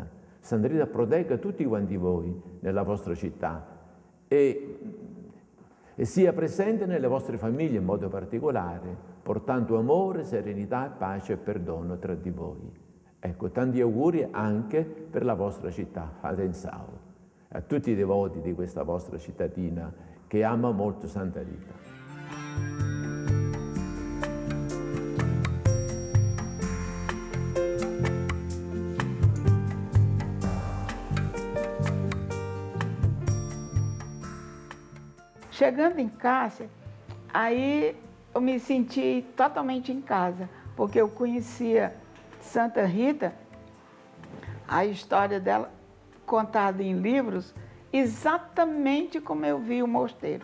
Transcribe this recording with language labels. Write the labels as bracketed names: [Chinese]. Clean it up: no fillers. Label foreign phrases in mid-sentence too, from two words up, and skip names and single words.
[Italian] Santa Rita protegga tutti quanti voi nella vostra città e sia presente nelle vostre famiglie in modo particolare, portando amore, serenità, pace e perdono tra di voi. Ecco, tanti auguri anche per la vostra città, Adensau, a tutti i devoti di questa vostra cittadina che ama molto Santa Rita. [Portuguese] Chegando em casa, aí eu me senti totalmente em casa, porque eu conhecia Santa Rita, a história dela contada em livros, exatamente como eu vi o mosteiro.